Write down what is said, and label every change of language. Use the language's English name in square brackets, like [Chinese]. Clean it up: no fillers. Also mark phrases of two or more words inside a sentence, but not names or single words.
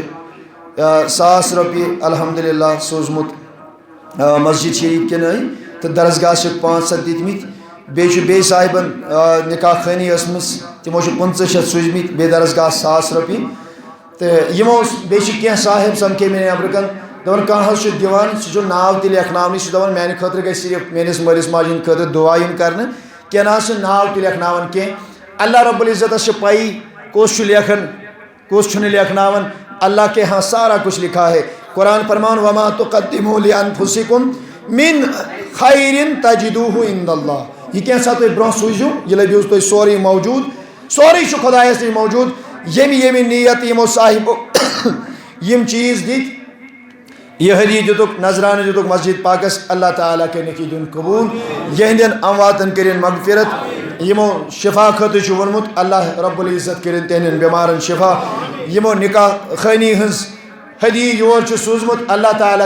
[Kashmiri] 1,000 رۄپیہِ الحمدللہ سوزمُت مسجد شریف کن تو درسگاہ 500 دِتمٕتۍ بیٚیہِ چھُ بیٚیہِ صاحبن نکاح خانی ٲسمٕژ تِمو چھِ 500 سوٗزمٕتۍ بیٚیہِ درسگاہ 1,000 رۄپیہِ تہٕ یِمو بیٚیہِ چھِ کینٛہہ صاحب سمکھے مےٚ نیٚبرٕ کَنۍ دَپان کانٛہہ حظ چھُ دِوان سُہ چھُ ناو تہِ لیکھناونٕے سُہ چھُ دَپان میٛانہِ خٲطرٕ گژھِ صرف میٛٲنِس مٲلِس ماجہِ ہِنٛدِ خٲطرٕ دُعا یُن کَرنہٕ کینٛہہ نہ حظ چھُ ناو تہِ لیکھناوان کینٛہہ اللہ رب العزتس چھِ پَیی کُس چھُ لیکھان کُس چھُنہٕ لیکھناوان [Urdu] اللہ کے ہاں سارا کچھ لکھا ہے [Kashmiri] قرآن فرمان [Arabic] وما تقدموا لانفسکم من خیر تجدوہ عند اللہ [Kashmiri] یہ کینٛژھا تُہۍ برونٛہہ سوٗزِو یہِ لٔبِو تُہۍ سورُے موجوٗد سورُے چھُ خۄدایَس نِش موجوٗد ییٚمہِ نیت یِمو صاحبو یِم چیٖز دِتۍ یہ ہدیہ دِتُکھ نذرانہٕ دِتُکھ مسجد پاکس اللہ تعالیٰ کٔرِنکھ یہِ دیُن قبوٗل یِہنٛدٮ۪ن امواتن کٔرِنۍ مغفرت یِمو شفا خٲطرٕ چھُ ووٚنمُت اللہ رب العزت کٔرِنۍ تِہنٛدٮ۪ن بٮ۪مارن شفا یِمو نکاح خٲنی ہٕنٛز ہدیہ یور چھُ سوٗزمُت اللہ تعالیٰ